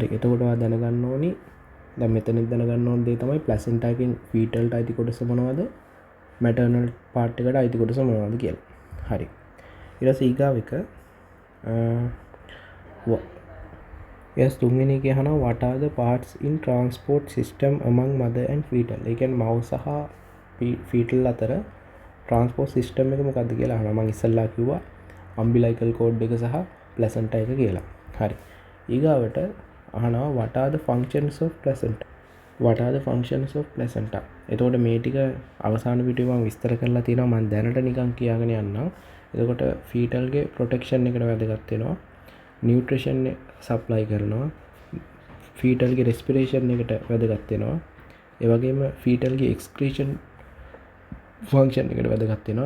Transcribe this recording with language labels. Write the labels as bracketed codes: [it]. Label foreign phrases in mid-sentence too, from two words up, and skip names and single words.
[si] එතකොට ඔයා දැනගන්න ඕනි දැන් මෙතනත් දැනගන්න ඕන දේ තමයි ප්ලැසන්ටා එකෙන් ෆීටල්ට අයිති කොටස මොනවද? [en] maternal part [si] එකට අයිති කොටස මොනවද කියලා. හරි. ඊට පස්සේ ඊගාව එක තුන්වෙනි එක අහනවා [en] what are the parts in transport system among mother and fetal? [si] ඒ කියන්නේ මව් සහ fetal අතර [en] transport system [si] එක මොකක්ද කියලා අහනවා. මම ඉස්සෙල්ලා කිව්වා [en] umbilical cord [si] එක සහ placenta එක කියලා. හරි. [en] ඊගාවට අහනවා what are the functions of placenta? what are the functions of placenta? [si] එතකොට මේ ටික අවසාන වීඩියෝ මම විස්තර කරලා තියෙනවා. මම දැනට නිකන් කියාගෙන යන්නම්. එතකොට fetal ගේ protection එකට වැදගත් වෙනවා. [en] nutrition supply [si] කරනවා. [en] fetal's respiration [si] එකට වැදගත් වෙනවා. ඒ වගේම ෆීටල්ගේ [en] excretion function [si] එකට වැදගත් වෙනවා.